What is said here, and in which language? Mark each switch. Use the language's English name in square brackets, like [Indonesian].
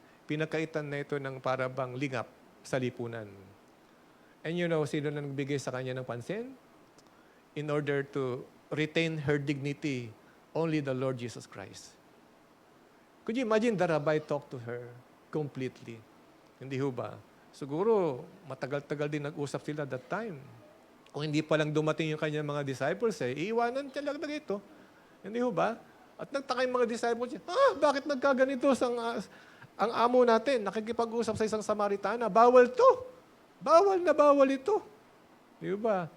[Filipino] Pinagkaitan na ito ng para bang lingap sa lipunan. And sino na nagbigay sa kanya ng pansin? [English] In order to retain her dignity, only the Lord Jesus Christ. Could you imagine the rabbi talked to her completely? [Filipino] Hindi ho ba? Siguro, matagal-tagal din nag-usap sila that time. Kung hindi pa lang dumating yung kanyang mga disciples, iiwanan siya lang na ito. Hindi ho ba? At nagtaka yung mga disciples niya, bakit nagkaganito ang amo natin? Nakikipag-usap sa isang Samaritana. Bawal to. Bawal na bawal ito. Di ba?